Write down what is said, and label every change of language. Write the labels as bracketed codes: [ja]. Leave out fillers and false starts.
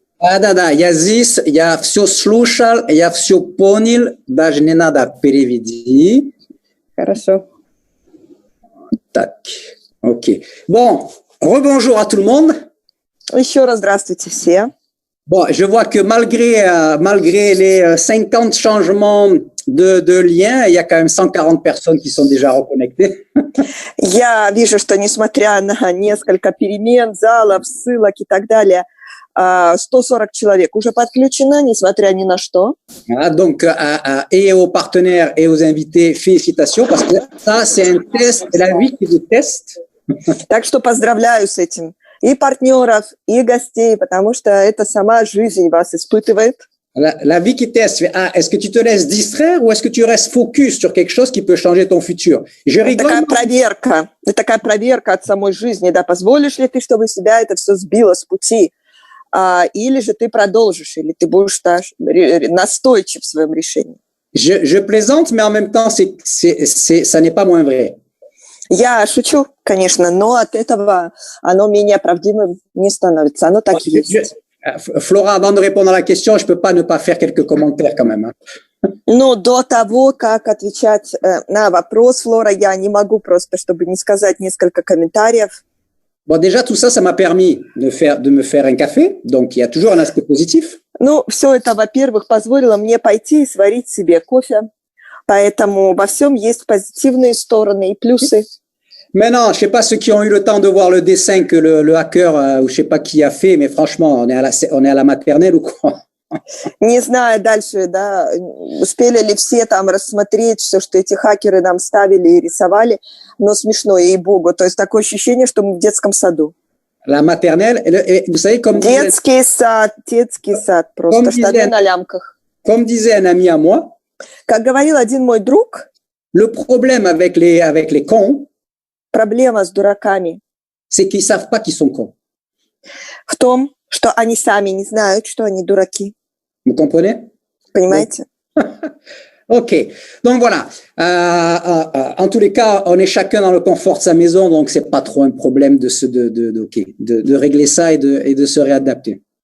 [ru] Да, я здесь, я все слушал, я все понял, даже не надо переведи. Хорошо. Так, окей. [fr] Bon, rebonjour à tout le monde. [ru] Еще раз здравствуйте все. [fr] Bon, je vois que malgré les 50 changements de liens, il y a quand même 140 personnes qui sont déjà reconnectées. [ru] Я вижу, что несмотря на несколько перемен, залов, ссылок и так далее, 140 человек уже подключено, несмотря ни на что. [fr] Voilà, donc, et aux partenaires et aux invités, félicitations, parce que ça, c'est un test, c'est la vie qui vous teste. [ru] Так что поздравляю с этим и партнеров, и гостей, потому что это сама жизнь вас испытывает. [fr] La vie qui teste, est-ce que tu te laisses distraire ou est-ce que tu restes focus sur quelque chose qui peut changer ton futur? Je rigole. [ru] Это такая проверка от самой жизни, да, позволишь ли ты, чтобы себя это все сбило с пути, или же ты продолжишь, или ты будешь настойчив в своем решении. [fr] Je plaisante, mais en même temps, ça n'est pas moins vrai. [ru] Я шучу, конечно, но от этого оно менее правдивым не становится. Оно так и есть. [fr] Flora, avant de répondre à la question, je peux pas ne pas faire quelques commentaires quand même. [ru] Но до того, как отвечать на вопрос, Флора, я не могу просто, чтобы не сказать несколько комментариев. [fr] Bon, déjà, tout ça, ça m'a permis de me faire un café. Donc, il y a toujours un aspect positif. [ru] Ну, все это, во-первых, позволило мне пойти и сварить себе кофе. Поэтому во всем есть позитивные стороны и плюсы. [fr] Maintenant, je sais pas ceux qui ont eu le temps de voir le dessin que le hacker ou je sais pas qui a fait, mais franchement, on est à la maternelle ou quoi? [ru] Не знаю дальше, да, успели ли все там рассмотреть все, что эти хакеры нам ставили и рисовали, но смешно, ей-богу. То есть такое ощущение, что мы в детском саду. [fr] La maternelle, vous savez, comme [ru] детский сад, просто штаны на лямках. [fr] Comme disait un ami à moi, [ru] как говорил один мой друг, [fr] le problème avec les cons, [ru] проблема с дураками, [fr] c'est qu'ils savent pas qu'ils sont cons. [ru] В том, что они сами не знают, что они дураки. [fr] Vous comprenez? [ru] Понимаете? [fr] Ok, donc voilà. En tous les cas, on est chacun dans le confort de sa maison, donc c'est pas trop un problème de régler ça et de se réadapter.